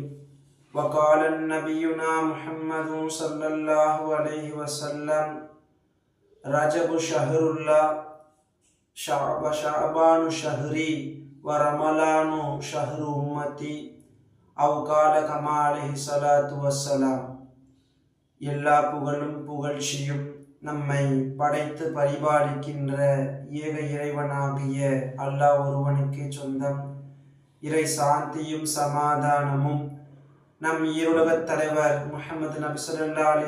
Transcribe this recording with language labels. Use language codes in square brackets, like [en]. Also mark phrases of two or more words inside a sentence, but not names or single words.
[ar] وقال نبينا محمد صلى الله عليه وسلم: رجب شهر الله وشعبان شهري ورمضان شهر أمتي أو قال كما عليه الصلاة والسلام. [ta] எல்லா புகழும் புகழ்ச்சியும் நம்மை படைத்து பரிபாலிக்கின்ற ஏக இறைவனாகிய அல்லாஹ் ஒருவனுக்கே சொந்தம். இறை சாந்தியும் சமாதானமும் நம் ஈருலகத் தலைவர் முஹம்மது நபி [ar] صلى الله عليه